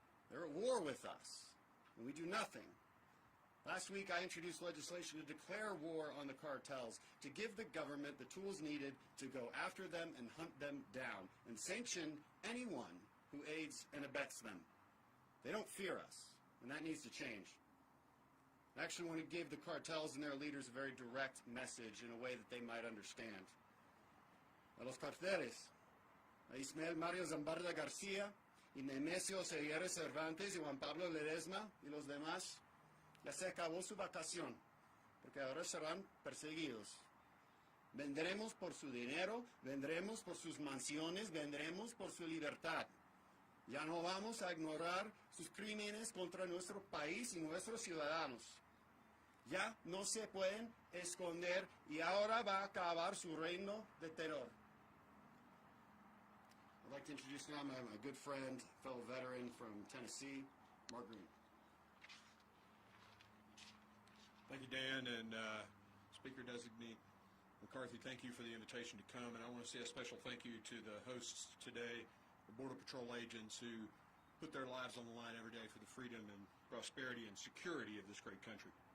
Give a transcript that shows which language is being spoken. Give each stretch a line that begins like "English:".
English: They're at war with us, and we do nothing. Last week, I introduced legislation to declare war on the cartels, to give the government the tools needed to go after them and hunt them down, and sanction anyone who aids and abets them. They don't fear us, and that needs to change. I actually want to give the cartels and their leaders a very direct message in a way that they might understand.
Spanish: A los carteles, a Ismael Mario Zambarda García, y Nemesio Seguerre Cervantes, y Juan Pablo Ledesma, y los demás, ya se acabó su vacación, porque ahora serán perseguidos. Vendremos por su dinero, vendremos por sus mansiones, vendremos por su libertad. Ya no vamos a ignorar sus crímenes contra nuestro país y nuestros ciudadanos. Ya no se pueden esconder y ahora va a acabar su reino de terror.
English: I'd like to introduce now my good friend, fellow veteran from Tennessee, Mark Green. Thank you, Dan, and Speaker-designate McCarthy, thank you for the invitation to come, and I want to say a special thank you to the hosts today, the Border Patrol agents who put their lives on the line every day for the freedom and prosperity and security of this great country.